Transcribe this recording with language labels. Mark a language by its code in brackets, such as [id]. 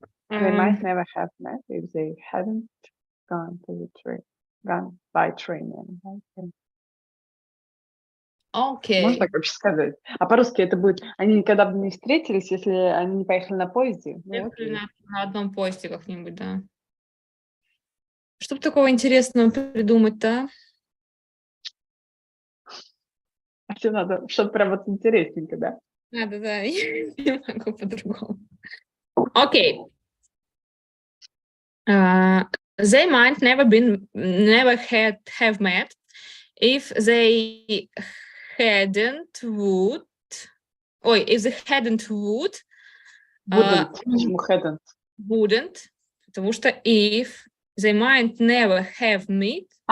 [en] They might never have met if they hadn't gone by train. Okay. [ru] Можно так вообще сказать? А по-русски это будет, они никогда бы не встретились, если они не поехали на поезде. Ну, окей. На одном поезде как-нибудь, да. Что бы такого интересного придумать-то? Все надо, чтобы прям вот интересненько, да? Надо, да, я не могу по-другому. Окей. [en] They might never have met if they hadn't would. If they hadn't would. Wouldn't. [ru] Почему [en] hadn't? Wouldn't. [ru] Потому что [en] if they might never have met